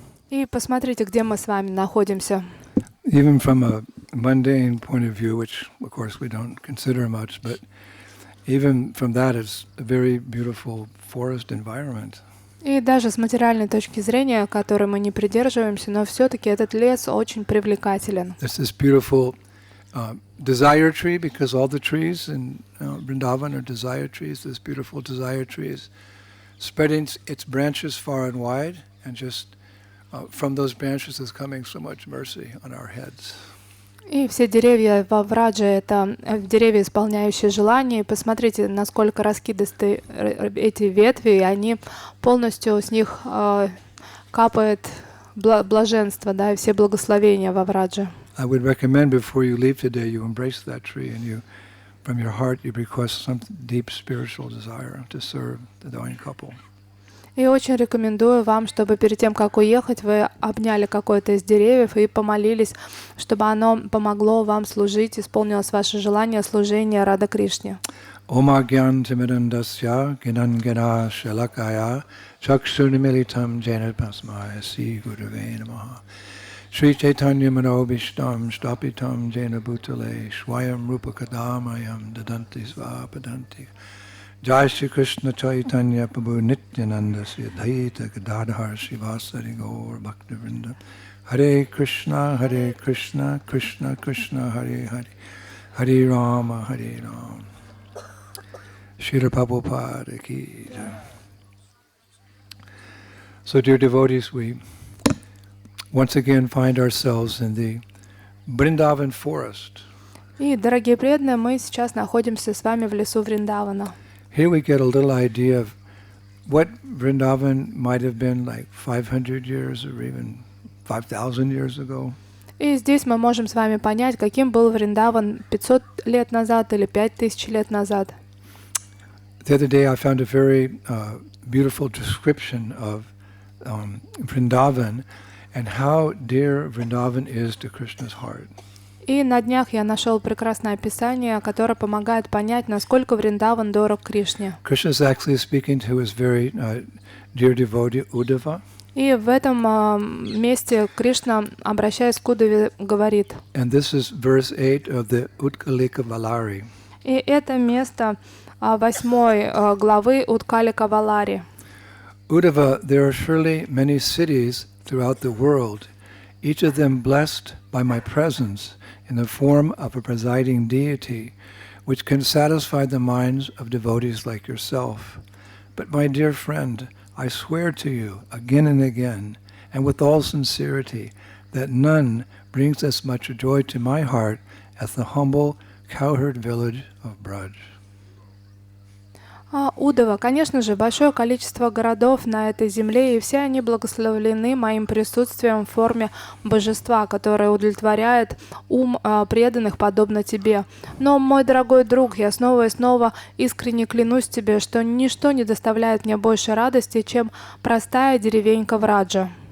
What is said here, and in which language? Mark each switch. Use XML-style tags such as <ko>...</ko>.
<ru>И посмотрите, где мы с вами находимся.</ru> <en>Even from a mundane point of view, which of course we don't consider much, but even from that, it's a very beautiful forest environment.</en> <ru>И даже с материальной точки зрения, которой мы не придерживаемся, но все-таки этот лес очень привлекателен.</ru> <en>There's this beautiful desire tree, because all the trees in Vrindavan are desire trees. This beautiful desire trees, spreading its branches far and wide, and just from those branches is coming so much mercy on our heads.</en> <ru>И все деревья во Врадже — это деревья, исполняющие желания. И посмотрите, насколько раскидисты эти ветви, и они полностью с них капает блаженство, да, и все благословения во Врадже.</ru> <en>I would recommend before you leave today, you embrace that tree and you, from your heart, you request some deep spiritual desire to serve the divine couple.</en> <ru>И очень рекомендую вам, чтобы перед тем, как уехать, вы обняли какое-то из деревьев и помолились, чтобы оно помогло вам служить, исполнилось ваше желание служения Рада Кришне.</ru> <sa>Oma gyan timidandasya ginangena shalakaya chakshunimilitam jena pasmaya si gurave namaha. Sri Chaitanya manobishtam stapitam jena bhutale swayam rupakadamayam dadanti svapadanti. Jai Shri Krishna Chaitanya Prabhu Nityananda Sri Advaita Gadadhar Srivasari Gaur Bhaktivinoda. Hare Krishna, Krishna Krishna, Hare Hare, Hare Rama, Hare Rama.</sa> <hi>Srila Prabhupada ki jai.</hi> <en>So, dear devotees, we once again find ourselves in the Vrindavan forest.</en> <ru>И, дорогие преданные, мы сейчас находимся с вами в лесу Вриндавана.</ru> <en>Here we get a little idea of what Vrindavan might have been like 500 years or even 5,000 years ago.</en> <ru>И здесь мы можем с вами понять, каким был Вриндаван 500 лет назад или 5000 лет назад.</ru> <en>The other day I found a very beautiful description of Vrindavan and how dear Vrindavan is to Krishna's heart.</en> <ru>И на днях я нашел прекрасное описание, которое помогает понять, насколько Вриндаван дорог Кришне.</ru> <en>Krishna is actually speaking to his very dear devotee Uddhava.</en> <ru>И в этом месте Кришна, обращаясь к Удаве, говорит.</ru> <en>And this is verse 8 of the Utkalika Valari.</en> <ru>И это место 8 главы Уткалика Валари.</ru> <en>Uddhava, there are surely many cities throughout the world, each of them blessed by my presence in the form of a presiding deity, which can satisfy the minds of devotees like yourself. But my dear friend, I swear to you again and again, and with all sincerity, that none brings as much joy to my heart as the humble cowherd village of Braj.</en> <ru>Удава, конечно же, большое количество городов на этой земле, и все они благословлены моим присутствием в форме божества, которое удовлетворяет ум преданных, подобно тебе. Но, мой дорогой друг, я снова и снова искренне клянусь тебе, что ничто не доставляет мне больше радости, чем простая деревенька Враджа.</ru>